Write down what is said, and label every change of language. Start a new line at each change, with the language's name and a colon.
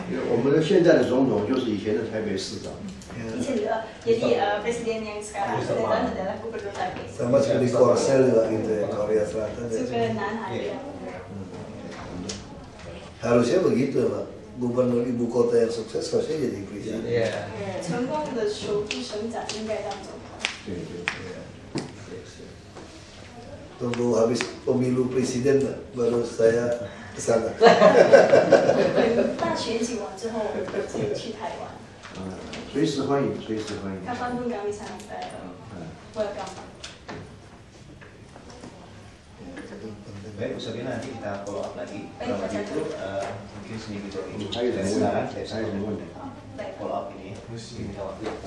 Chinese: 我们现在的总统就是以前的台北市长。
Indonesian: Jadi presiden yang sekarang sedang adalah Gubernur Taipei. Sama seperti Korsel juga gitu ya, Korea Selatan. Juga Nanhai. Harusnya begitu Pak. Gubernur ibu kota yang sukses harusnya jadi presiden.
Chinese: Iya. 成功的首都省长应该当总统。
Indonesian: Tunggu habis pemilu presiden baru saya ke sana.
Chinese: 大选举完之后，我就去台湾。随时欢迎，随时欢迎。
Indonesian: Kapanpun kami sangat welcome. Baik, usahanya nanti kita follow up lagi. Baik, Kalau itu mungkin sedikit ini. Dari sekarang follow up ini. Minta waktu.